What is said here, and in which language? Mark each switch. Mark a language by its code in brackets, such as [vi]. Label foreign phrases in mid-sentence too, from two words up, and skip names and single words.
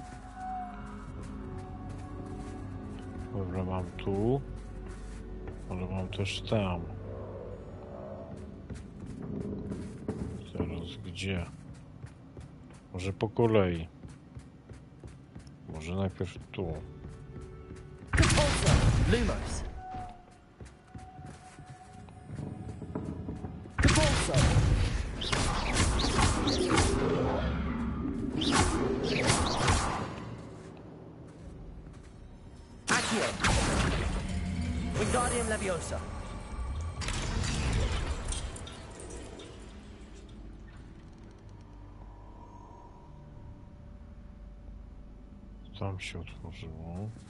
[pl] Dobra, mam tu. Ale mam też tam. Teraz gdzie? Może po kolei. Może najpierw tu. Lumos. Accio. Wingardium Leviosa. Tam się otworzyło.